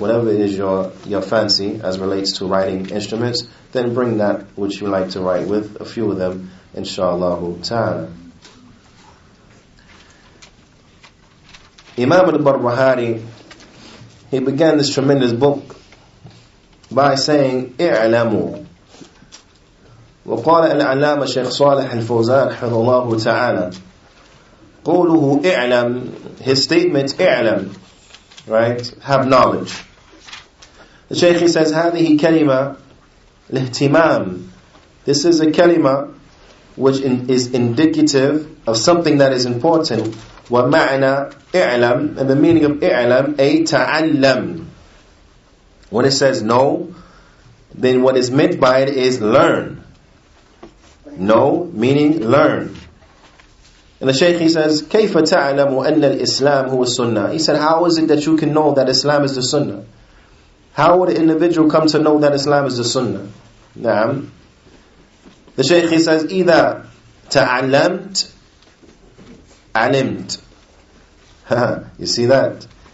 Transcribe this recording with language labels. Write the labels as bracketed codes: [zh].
[en] Whatever is your fancy as relates to writing instruments, then bring that which you like to write with, a few of them, inshallah ta'ala. Imam al-Barbahari, he began this tremendous book by saying, اعلموا. [ar] وقال العلامة الشيخ صالح الفوزان حفظه الله تعالى قوله اعلم, [en] his statement [ar] اعلم, [en] right, have knowledge. The Shaykh, he says, [ar] هذه كلمة الاهتمام. [en] This is a kalima which is indicative of something that is important. [ar] ومعنى اعلم, [en] and the meaning of [ar] اعلم أي تعلم. [en] When it says know, then what is meant by it is learn. Know meaning learn. And the Shaykh, he says, [ar] كيف تعلم أن الإسلام هو السنة? [en] He said, how is it that you can know that Islam is the sunnah? How would an individual come to know that Islam is the sunnah? Naam. The Shaykh, he says, إذا [ar] ta'allamt, alimt. [en] You see that?